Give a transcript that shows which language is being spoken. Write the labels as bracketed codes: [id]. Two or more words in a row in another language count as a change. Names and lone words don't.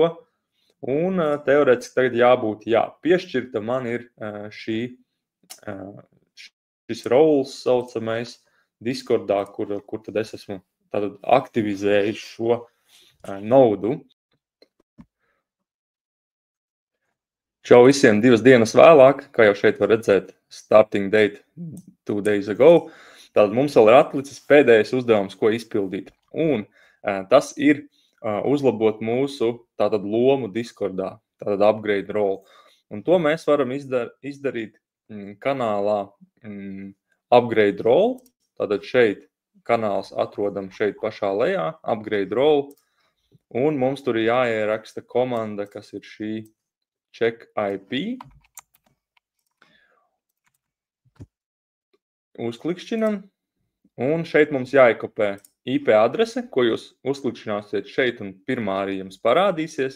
[lv] Un teorētiski tagad jābūt, piešķirta man ir šis roles saucamais Discordā, kur tad es esmu tātad aktivizējis šo nodu. Čau visiem 2 dienas vēlāk, kā jau šeit var redzēt, [en] starting date 2 days ago. [lv] Tātad mums vēl ir atlicis pēdējais uzdevums, ko izpildīt. Un tas ir uzlabot mūsu tātad lomu Discordā, tātad [en] upgrade role. [lv] Un to mēs varam izdarīt kanālā [en] upgrade role. [lv] Tātad šeit kanāls atrodam šeit pašā lejā, [en] upgrade role. [lv] Un mums tur ir jāieraksta komanda, kas ir šī [en] check IP. [lv] Uzklikšķinam. Un šeit mums jāiekopē IP adrese, ko jūs uzklikšķināsiet šeit un pirmā arī jums parādīsies.